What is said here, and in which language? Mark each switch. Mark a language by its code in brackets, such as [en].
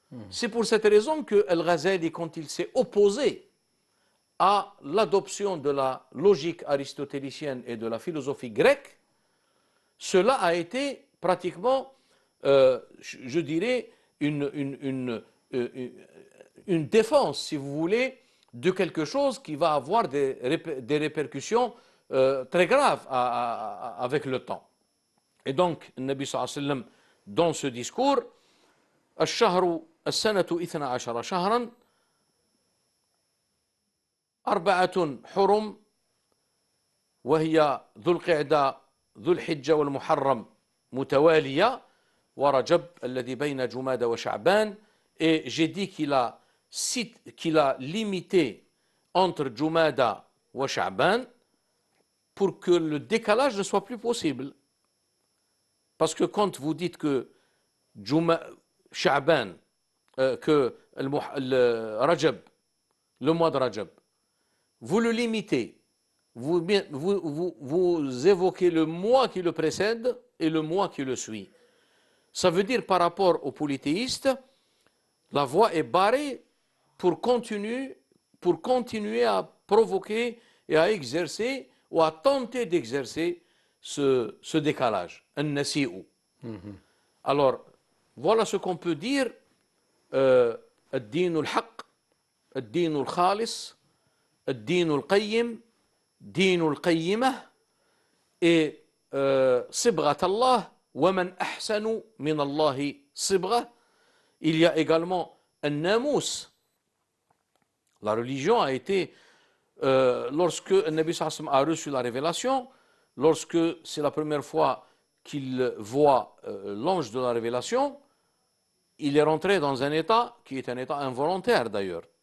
[fr] C'est pour cette raison que Al-Ghazali, quand il s'est opposé à l'adoption de la logique aristotélicienne et de la philosophie grecque, cela a été pratiquement, je dirais, une défense, si vous voulez, de quelque chose qui va avoir des répercussions très graves avec le temps. Et donc, le Nabi sallallahu alayhi wa sallam, dans ce discours, [ar] الشهر السنة 12 شهرا 4 حرم وهي ذو القعدة ذو الحجة والمحرم متوالية ورجب الذي بين جمادى وشعبان. [fr] Et j'ai dit qu'il a limité entre Jumada et Sha'ban pour que le décalage ne soit plus possible. Parce que quand vous dites que Sha'ban, que le Rajab, le mois de Rajab, vous le limitez, vous évoquez le mois qui le précède et le mois qui le suit. Ça veut dire par rapport aux polythéistes, la voie est barrée pour continuer à provoquer et à exercer ou à tenter d'exercer ce décalage, un nasi'u. Alors, voilà ce qu'on peut dire [ar] الدين الحق الدين الخالص الدين القيم دين القيمة et صبغة الله ومن أحسن من الله صبغة. [fr] Il y a également un namous. La religion a été, lorsque le Nabi sallallahu alayhi wa sallam a reçu la révélation, lorsque c'est la première fois qu'il voit l'ange de la révélation, il est rentré dans un état qui est un état involontaire d'ailleurs.